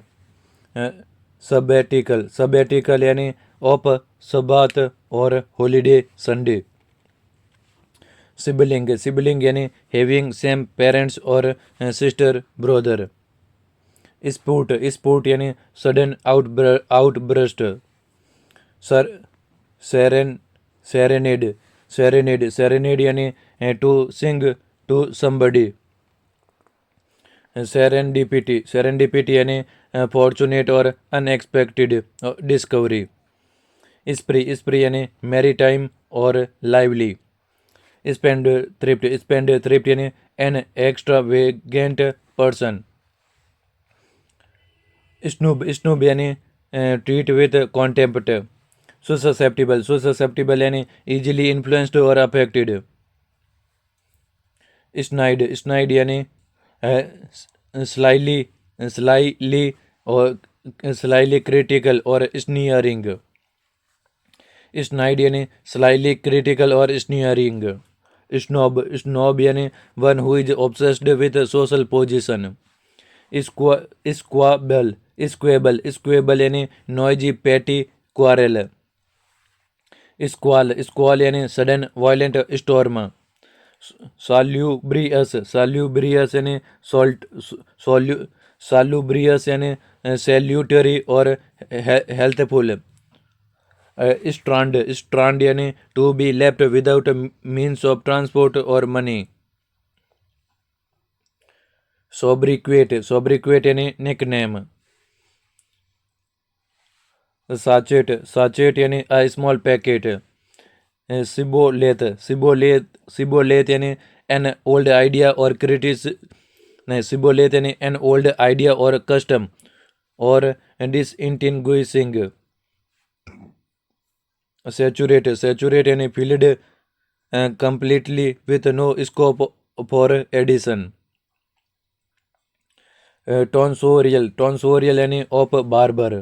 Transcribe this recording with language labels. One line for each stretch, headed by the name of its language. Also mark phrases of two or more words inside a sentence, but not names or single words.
English: sabbatical, sabbatical यानी of sabbath और holiday sunday। sibling, sibling यानी having same parents और sister brother। spurt, spurt यानी sudden outburst। सर, seren, serenade, serenade, serenade यानी to sing to somebody। serendipity, serendipity यानी fortunate और unexpected discovery। spree, spree यानी merry time और lively। spend thrift, spend thrift यानी an extravagant person। snub, snub यानी treat with contempt। susceptible, susceptible यानी easily influenced और affected। snide, snide यानी slyly, slyly और slyly critical और sneering। snide यानी slyly critical और sneering। snob, snob यानी one who is obsessed with social position। squabble, squabble, squabble यानी noisy petty quarrel। squall, squall यानी sudden violent storm। salubrious, salubrious यानी salubrious यानी salutary और healthful। strand, strand यानी to be left without means of transport और money। sobriquet, sobriquet यानी nickname। sachet, sachet यानी a small packet। shibboleth, shibboleth, shibboleth यानी an old idea और critis, नहीं, shibboleth यानी an old idea और custom or distinguishing. Saturate any filled completely with no scope for addition. Tonsorial any of barber.